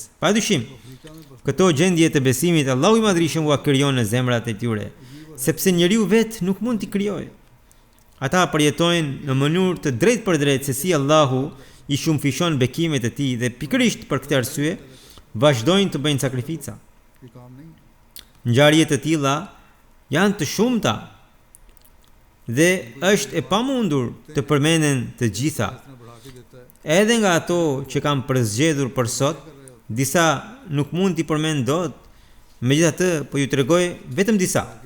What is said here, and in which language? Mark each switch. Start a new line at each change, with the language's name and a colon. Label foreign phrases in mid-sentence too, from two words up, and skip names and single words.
Albanian: Padyshim, këto gjendje të besimit Allahu i Madhërisht u krijon në zemrat e tyre, sepse njeriu vetë nuk mund t'i krijojë. Ata përjetojnë në mënyrë të drejtë për drejtë se si Allahu i shumëfishon bekimet e tij dhe pikërisht për këtë arsye vazhdojnë të bëjnë sakrifica.
Urdu: یہ کام نہیں
Albanian: Ngjarje të tilla janë të shumta dhe është e pamundur të përmenden të gjitha. Edhe nga ato që kam përzgjedhur për sot, disa nuk mund t'i përmend dot, megjithatë po ju tregoj vetëm disa.